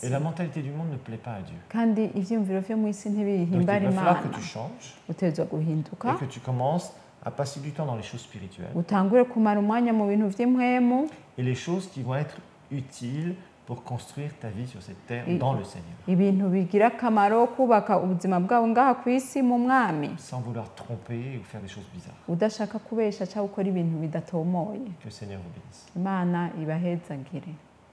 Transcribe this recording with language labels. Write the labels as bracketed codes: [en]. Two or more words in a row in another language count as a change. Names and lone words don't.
[fr] Et la mentalité du monde ne plaît pas à Dieu. [rn] kandi ivyiyumviro vyo mu isi [fr] Donc, il va [rn] ntibihimbara [fr] falloir [rn] Imana. [fr] que tu changes [rn] Utegerezwa guhinduka [fr] et que tu commences à passer du temps dans les choses spirituelles [rn] utangure kumara umwanya mu bintu vy'impwemu [fr] et les choses qui vont être utiles pour construire ta vie sur cette terre dans le Seigneur, [rn] ibintu bigira akamaro kubaka ubuzima bwawe ngaha ku isi mu mwami [fr] sans vouloir tromper ou faire des choses bizarres. [rn] udashaka kubesha cyangwa gukora ibintu bidatomoye. [fr] Que le Seigneur vous bénisse. [rn] Imana ibahezagire.